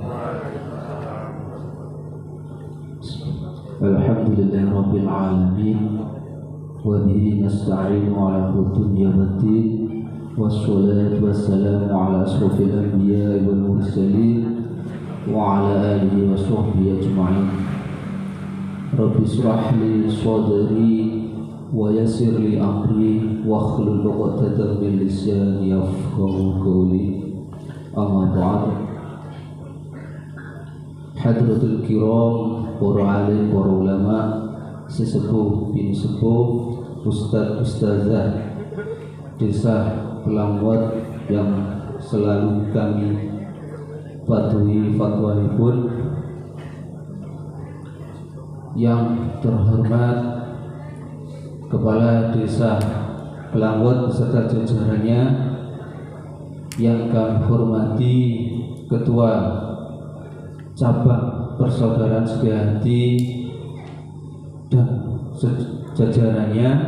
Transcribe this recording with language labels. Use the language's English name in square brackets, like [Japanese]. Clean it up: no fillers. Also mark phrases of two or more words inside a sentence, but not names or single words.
[Arabic] الحمد لله رب العالمين وبه نستعين على الدنيا والدين والصلاة والسلام على أشرف الأنبياء والمرسلين وعلى آله وصحبه أجمعين. رب اشرح لي صدري ويسر لي أمري واحلل عقدة من لساني يفقهوا قولي. أما بعد. حضرة الكرام, [Indonesian] para alim, para ulama, sesepuh bin sepuh, ustaz ustazah desa Pelangwat yang selalu kami patuhi fatwahipun, yang terhormat Kepala Desa Pelangwat beserta jajarannya, yang kami hormati Ketua Cabang Persaudaraan Setiahati dan jajarannya,